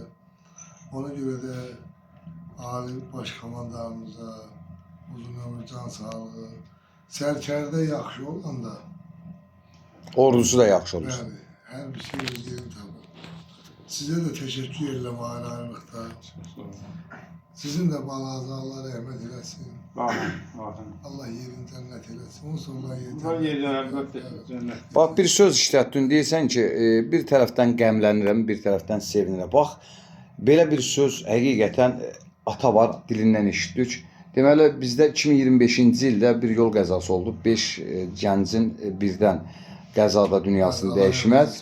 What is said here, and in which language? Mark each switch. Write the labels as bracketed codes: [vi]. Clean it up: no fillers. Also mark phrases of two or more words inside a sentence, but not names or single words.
[az] Ona göre de Ali Başkomandanımıza uzun ömür, can sağlığı, sərkərdə yaxşı olan da, Ordusu da yaxşı olur. [tr] yani her bir şey özlerini tabii. Size de teşekkür ederim ayrılıkta. Sizin de balanıza Allah rahmet eylesin. Amin. Allah yerin cennet eylesin. Onsuz Allah yerin [az] Bu yerlər əlbəttə cənnət. Bax, bir söz işlətdin, deyirsən ki, bir tərəfdən qəmlənirəm, bir tərəfdən sevinirəm. Bax, belə bir söz həqiqətən ata var, dilindən eşitdik. Deməli, bizdə 2025-ci ildə bir yol qəzası oldu. 5 gəncin birdən qəzada dünyasını dəyişməz.